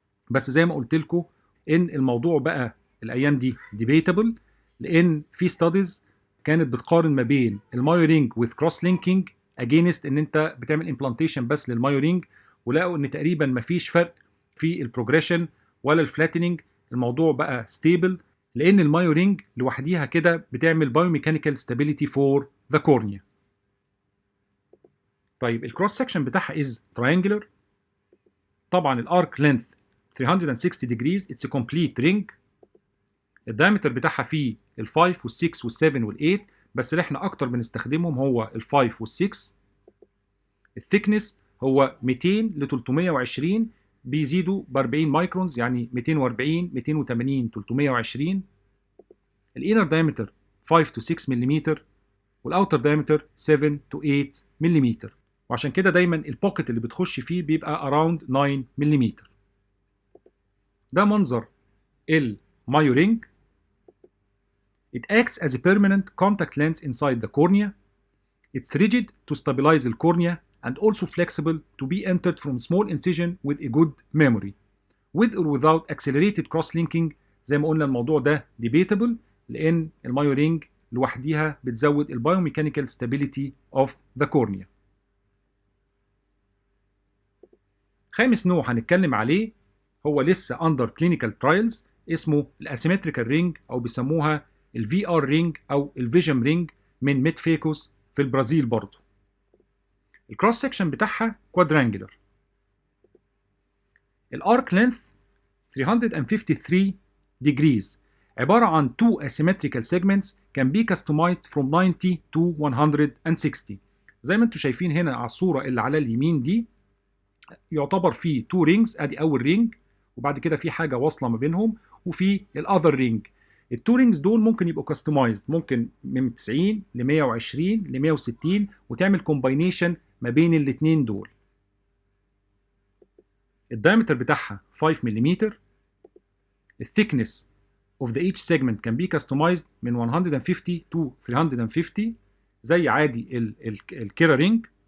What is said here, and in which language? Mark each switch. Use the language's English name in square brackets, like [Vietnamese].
[Arabic] بس زي ما قلت لكم ان الموضوع بقى الايام دي ديبيتابل، لان في ستاديز كانت بتقارن ما بين المايو رينج with كروس لينكينج اجينست ان انت بتعمل امبلانتيشن بس للمايو رينج، ولقوا ان تقريبا ما فيش فرق في البروجريشن ولا الفلاتنينج. الموضوع بقى ستيبل لان المايو رينج لوحديها كده بتعمل بايوميكانيكال ستابيليتي فور ذا كورنيا. طيب الكروس سكشن بتاعها از تراينجلر. [English] طبعا الارك length 360 degrees، it's a complete ring. [Arabic] الدايمتر بتاعها فيه ال5 وال6 وال7 وال8، بس اللي احنا اكتر بنستخدمهم هو ال5 وال6. الثيكنس هو 200 ل 320، بيزيدوا ب 40 مايكرونز، يعني 240 280 320. الانر دايمتر 5 to 6 ملم، والاوتر دايمتر 7 to 8 ملم، وعشان كده دايما البوكيت اللي بتخش فيه بيبقى around 9 ملم. ده منظر المايو رينج. [English] It acts as a permanent contact lens inside the cornea. It's rigid to stabilize the cornea and also flexible to be entered from small incision with a good memory. With or without accelerated cross-linking. [Arabic] زي ما قلنا الموضوع ده debatable لأن المايو رينج لوحديها بتزود البايوميكانيكال [English] stability of the cornea. [Arabic] خامس نوع هنتكلم عليه هو لسه under clinical trials، اسمه الاسيمتريكال رينج او بيسموها الفي ار رينج او الفيجن رينج من ميدفيكوس في البرازيل برضه. الكروس سكشن بتاعها كوادرانجلر. [English] الارك length 353 degrees، عبارة عن two asymmetrical segments can be customized from 90 to 160. [Arabic] زي ما انتم شايفين هنا على الصورة اللي على اليمين دي يعتبر فيه تو رينجز، ادي اول رينج وبعد كده في حاجه واصله ما بينهم، وفي الاذر رينج. التو رينجز دول ممكن يبقوا كاستمايزد، ممكن من 90 ل 120 ل 160 وتعمل كومباينيشن ما بين الاثنين دول. الدايمتر بتاعها 5 ملم. [English] الثيكنس of the each segment can be customized من 150 to 350 [Arabic] زي عادي [English] الكيرا رينج.